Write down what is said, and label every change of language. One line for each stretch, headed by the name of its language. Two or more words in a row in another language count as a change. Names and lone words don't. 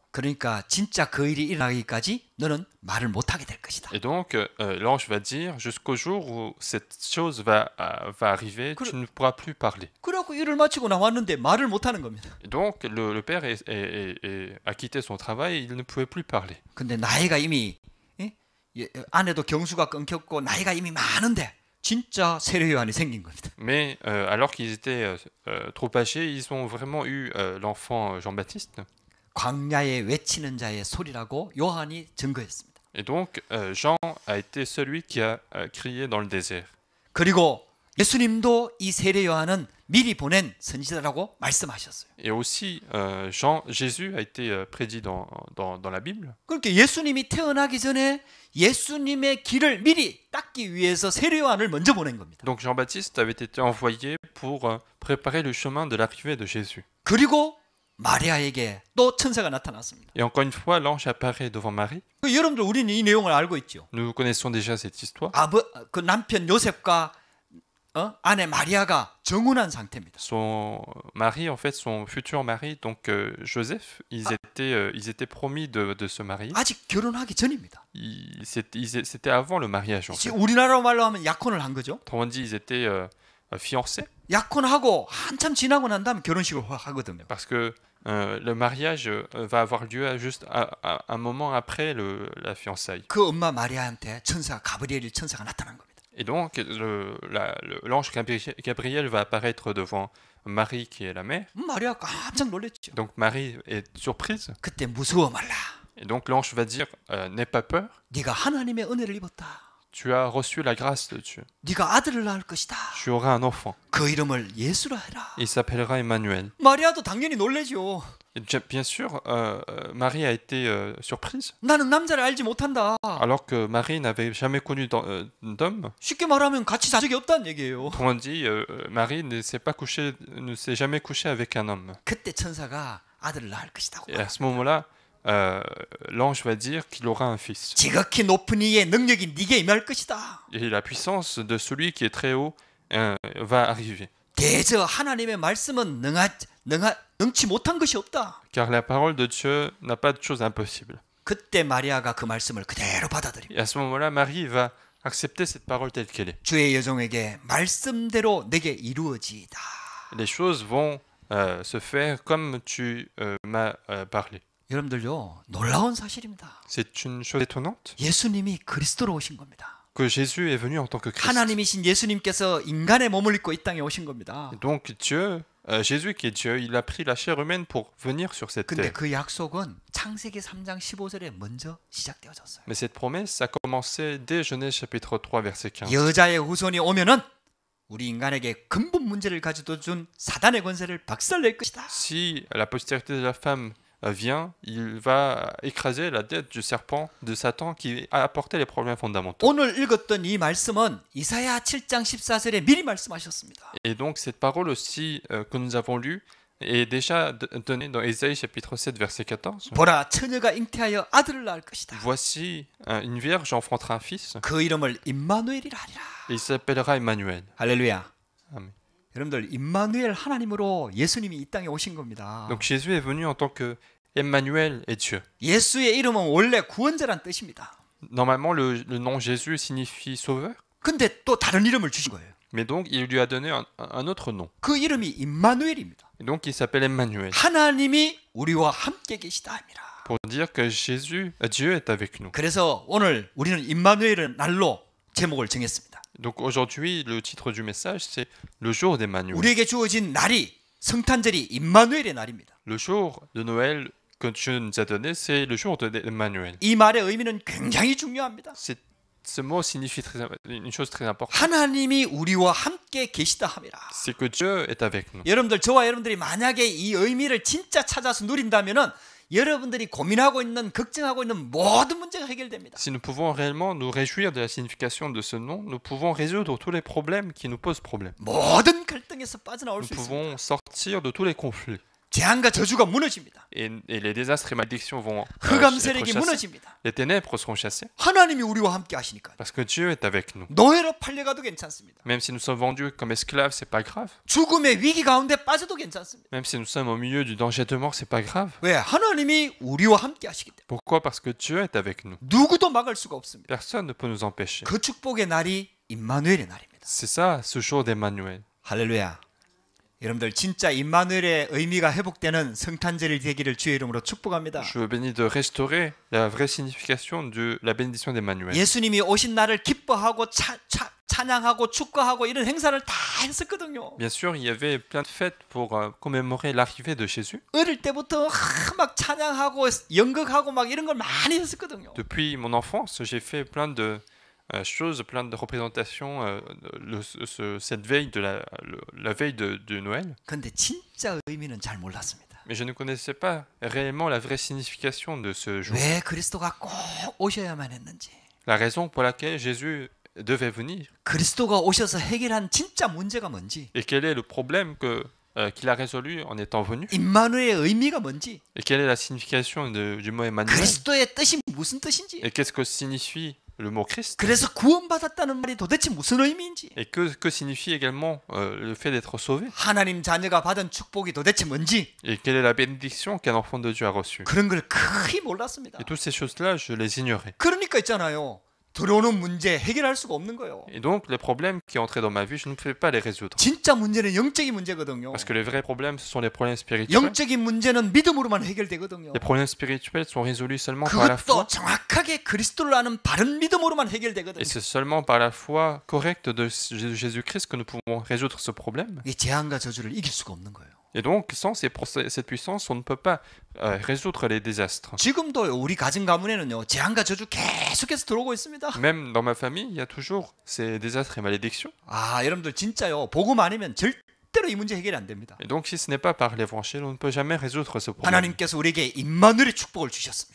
Korean: 그러니까 진짜 그 일이 일어나기까지 너는 말을 못하게 될 것이다.
French: Et donc l'ange va dire, jusqu'au jour où cette chose va arriver, tu ne pourras plus parler.
Korean: 그래갖고 일을 마치고 나왔는데 말을 못하는 겁니다.
French: Et donc le père a quitté son travail, il ne pouvait plus parler.
Korean: 근데 나이가 이미 아내도 경수가 끊겼고 나이가 이미 많은데 진짜 세례 요한이 생긴 겁니다.
French: Mais alors qu'ils étaient trop âgés, ils ont vraiment eu l'enfant Jean-Baptiste.
Korean: 광야에 외치는 자의 소리라고 요한이 증거했습니다.
French: Et donc Jean a été celui qui a crié dans le désert.
Korean: 그리고 예수님도 이 세례 요한은 미리 보낸 선지자라고 말씀하셨어요.
French: Et aussi Jésus a été prédit dans la Bible.
Korean: 그렇게 예수님이 태어나기 전에 예수님의 길을 미리 닦기 위해서 세례 요한을 먼저 보낸 겁니다.
French: Donc Jean-Baptiste avait été envoyé pour préparer le chemin de l'arrivée de Jésus.
Korean: 그리고 마리아에게 또 천사가 나타났습니다.
French: Et encore une fois, l'ange apparaît devant Marie.
Korean: 여러분들 우리는 이 내용을 알고 있죠.
French: Nous connaissons déjà cette histoire.
Korean: 그 남편 요셉과 아내 마리아가 정혼한 상태입니다.
French: Son mari, en fait, son futur mari, donc Joseph, ils étaient promis de se marier.
Korean: 아직 결혼하기 전입니다.
French: C'était avant le mariage, en fait.
Korean: 우리나라 말로 하면 약혼을 한 거죠.
French: Autrement dit, ils étaient fiancés.
Korean: 약혼하고 한참 지나고 난 다음 결혼식을 하거든요.
French: Parce que le mariage va avoir lieu juste un moment après la fiançaille.
Korean: 그 엄마 마리아한테 가브리엘 천사가 나타난 겁니다.
French: Et donc, l'ange Gabriel va apparaître devant Marie, qui est la mère.
Korean: 마리아 깜짝 놀랐죠.
French: Donc, Marie est surprise.
Korean: 그때 무서워 말라.
French: Et donc, l'ange va dire, n'aie pas peur,
Korean: 네가 하나님의 은혜를 입었다.
French: tu as reçu la grâce de Dieu.
Korean: 네가 아들을 낳을 것이다.
French: Tu auras un enfant.
Korean: 그 이름을 예수라 해라.
French: Il s'appellera Emmanuel.
Korean: 마리아도 당연히 놀라죠.
French: Et bien sûr, Marie a été surprise.
Korean: 나는 남자를 알지 못한다.
French: Alors que Marie n'avait jamais connu d'homme.
Korean: 쉽게 말하면 같이 자 적이 없다는 얘기예요.
French: Autrement dit, Marie ne s'est jamais couchée avec un homme.
Korean: 그때 천사가 아들을 낳을 것이다.
French: Et à ce moment-là, l'ange va dire qu'il aura un fils.
Korean: 지극히 높은 이의 능력이 네게 임할 것이다.
French: Et la puissance de celui qui est très haut va arriver.
Korean: 대저 하나님의 말씀은 능치 못한 것이 없다.
French: Car la parole de Dieu n'a pas de chose impossible.
Korean: 그때 마리아가 그 말씀을 그대로 받아들입니다.
French: Et à ce moment-là, Marie va accepter cette parole telle qu'elle est.
Korean: 주의 여종에게 말씀대로 내게 이루어지이다.
French: Les choses vont se faire comme tu m'as parlé.
Korean: 여러분들요, 놀라운 사실입니다.
French: C'est une chose étonnante
Korean: 예수님이 그리스도로 오신 겁니다.
French: que Jésus est venu en tant que Christ.
Korean: 하나님이신 예수님께서 인간의 몸을 입고 이 땅에 오신 겁니다.
French: Et donc Dieu, Jésus qui est Dieu, il a pris la chair humaine pour venir sur cette
Korean: 근데
French: terre.
Korean: 그 약속은 창세기 3장 15절에 먼저 시작되어졌어요.
French: Mais cette promesse a commencé dès Genèse chapitre 3 verset 15.
Korean: 여자의 후손이 오면은 우리 인간에게 근본 문제를 가져다 준 사단의 권세를 박살낼 것이다.
French: Si la postérité de la femme vient, il va écraser la tête du serpent de Satan qui a apporté les problèmes fondamentaux.
Korean: 오늘 읽었던 이 말씀은 이사야 7장 14절에 미리 말씀하셨습니다.
French: Et donc cette parole aussi que nous avons lue est déjà donnée dans Ésaïe chapitre 7 verset 14.
Korean: 보라 처녀가 잉태하여 아들을 낳을 것이다.
French: Voici une vierge enfantera un fils
Korean: 그 이름을 임마누엘이라 하리라.
French: et il s'appellera Emmanuel.
Korean: 할렐루야.
French: Amen.
Korean: 여러분들 임마누엘 하나님으로 예수님이 이 땅에 오신 겁니다.
French: Donc Jésus est venu en tant que Emmanuel et Dieu.
Korean: 예수의 이름은 원래 구원자란 뜻입니다.
French: Normalement le nom Jésus signifie sauveur,
Korean: 근데 또 다른 이름을 주신 거예요.
French: mais donc il lui a donné un autre nom.
Korean: 그 이름이 임마누엘입니다.
French: Et donc il s'appelle Emmanuel
Korean: 하나님이 우리와 함께 계시다 합니다.
French: pour dire que Dieu est avec nous.
Korean: 그래서 오늘 우리는 임마누엘의 날로 제목을 정했습니다.
French: Donc aujourd'hui le titre du message c'est le jour d'Emmanuel.
Korean: 우리에게 주어진 날이 성탄절이 임마누엘의 날입니다.
French: Le jour de Noël que Dieu nous a donné, c'est le jour d'Emmanuel.
Korean: 이 말의 의미는 굉장히 중요합니다.
French: Ce mot signifie une chose très importante.
Korean: 하나님이 우리와 함께 계시다 함이라.
French: C'est que Dieu est avec nous.
Korean: 여러분들 저와 여러분들이 만약에 이 의미를 진짜 찾아서 누린다면은 여러분들이 고민하고 있는 걱정하고 있는 모든 문제가 해결됩니다.
French: Si nous pouvons réellement nous réjouir de la signification de ce nom, nous pouvons résoudre tous les problèmes qui nous posent problème.
Korean: 모든 갈등에서 빠져나올
French: Nous
Korean: 수 있습니다.
French: pouvons sortir de tous les conflits.
Korean: 재앙과 저주가 무너집니다.
French: Et les désastres et malédictions vont
Korean: 흑암
French: être
Korean: 세력이
French: chassés.
Korean: 무너집니다.
French: Les ténèbres seront chassées
Korean: 하나님이 우리와 함께 하시니까.
French: parce que Dieu est avec nous.
Korean: 노예로 팔려가도 괜찮습니다.
French: Même si nous sommes vendus comme esclaves, c'est pas grave.
Korean: 죽음의 위기 가운데 빠져도 괜찮습니다.
French: Même si nous sommes au milieu du danger de mort, c'est pas grave.
Korean: 왜? 하나님이 우리와 함께 하시기 때문에.
French: Pourquoi? Parce que Dieu est avec nous.
Korean: 누구도 막을 수가 없습니다.
French: Personne ne peut nous empêcher.
Korean: 그 축복의 날이 임마누엘의 날입니다.
French: C'est ça, ce jour d'Emmanuel.
Korean: 할렐루야. 여러분들 진짜 임마누엘의 의미가 회복되는 성탄절이 되기를 주의 이름으로 축복합니다.
French: Je veux bénir de restaurer la vraie signification de la bénédiction d'Emmanuel.
Korean: 예수님이 오신 날을 기뻐하고 찬양하고 축구하고 이런 행사를 다 했었거든요.
French: Bien sûr, il y avait plein de fêtes pour commémorer l'arrivée de Jésus.
Korean: 어릴 때부터 막 찬양하고 연극하고 막 이런 걸 많이 했었거든요.
French: Depuis mon enfance, j'ai fait plein de choses, plein de représentations cette veille de la veille de Noël.
Korean: 근데 진짜 의미는 잘 몰랐습니다.
French: Mais je ne connaissais pas réellement la vraie signification de ce jour.
Korean: 왜 그리스도가 꼭 오셔야만 했는지.
French: La raison pour laquelle Jésus devait venir.
Korean: 그리스도가 오셔서 해결한 진짜 문제가 뭔지.
French: Et quel est le problème qu'il a résolu en étant venu.
Korean: 임마누엘의 의미가 뭔지.
French: Et quelle est la signification du mot Emmanuel.
Korean: 그리스도의 뜻이 무슨 뜻인지.
French: Et qu'est-ce que signifie le mot Christ.
Korean: 그래서 구원받았다는 말이 도대체 무슨 의미인지.
French: Et que signifie également le fait d'être sauvé.
Korean: 하나님 자녀가 받은 축복이 도대체 뭔지.
French: Et quelle est la bénédiction qu'un enfant de Dieu a reçue.
Korean: 그런 걸 거의 몰랐습니다.
French: Et toutes ces choses-là, je les ignorais.
Korean: 그러니까 있잖아요. 들어오는 문제 해결할 수가 없는 거예요.
French: Et donc, les problèmes qui entraient dans ma vie, je ne pouvais pas les résoudre.
Korean: 진짜 문제는 영적인 문제거든요.
French: Parce que les vrais problèmes, ce sont les problèmes spirituels.
Korean: 영적인 문제는 믿음으로만 해결되거든요.
French: Les problèmes spirituels sont résolus seulement par la foi.
Korean: 그것도 정확하게 그리스도를 아는 바른 믿음으로만 해결되거든요.
French: Et c'est seulement par la foi correcte de Jésus-Christ que nous pouvons résoudre ce problème.
Korean: 이 재앙과 저주를 이길 수가 없는 거예요.
French: Et donc, sans cette puissance, on ne peut pas résoudre les désastres.
Korean: 지금도 우리 가정 가문에는요, 재앙과 저주 계속해서 들어오고 있습니다.
French: Même dans ma famille, il y a toujours ces désastres et malédictions.
Korean: 아, 여러분들 진짜요. 복음 아니면 절대로 이 문제 해결이 안 됩니다.
French: Et donc, si ce n'est pas par l'évangile, on ne peut jamais résoudre ce problème.
Korean: 하나님께서 우리에게 임마누엘의 축복을 주셨습니다.